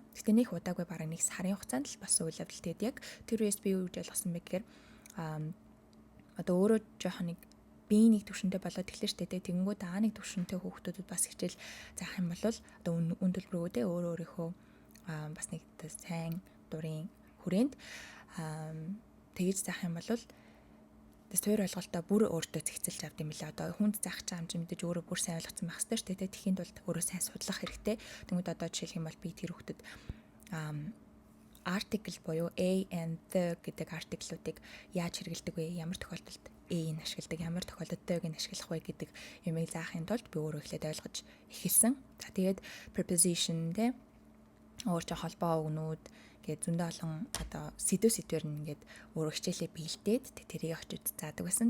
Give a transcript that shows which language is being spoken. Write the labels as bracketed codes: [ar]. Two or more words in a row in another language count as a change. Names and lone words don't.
[mn] Гэтэ нэг удаагүй бараг нэг сарын хугацаанд л бас үйл явдалтай яг тэр үеэс би юу гэж ойлгосон бэ гэхээр одоо өөрөө жоохон нэг би нэг төвшөнтэй болоод эхлэж штэ тэгэнгүүт нэг төвшөнтэй хүүхдүүдэд бас хичээл заах юм бол одоо үн төлбөрөө өөрийнхөө бас нэг сайн дурын хүрээнд тэгж заах юм бол тэс хоёр ойлголтоо бүр өөртөө зэгцэлж авд юм лээ. Одоо хүнд заах чам мэдээж өөрөө бүр сайн ойлгоцсон байх хэрэгтэй шүү дээ. Тэхийн тулд өөрөө сайн судлах хэрэгтэй. Тэгмэд одоо жишээлх юм бол би тэр хүүхдэд article буюу [en] a and the [mn] гэдэг артиклуудыг яаж хэрэглэдэг вэ? Ямар тохиолдолд a-ийг ашигладаг, ямар тохиолдолд the-г ашиглах вэ гэдэг юмыг заахын тулд би өөрөө эхлээд ойлгож эхэлсэн. За тэгээд preposition тэ өөрч холбоо өгнүүд гээд зөндөө олон одоо сэдвэр нь ингээд өөрөө хичээлээ биелдээд тэрийг очиж заадаг байсан.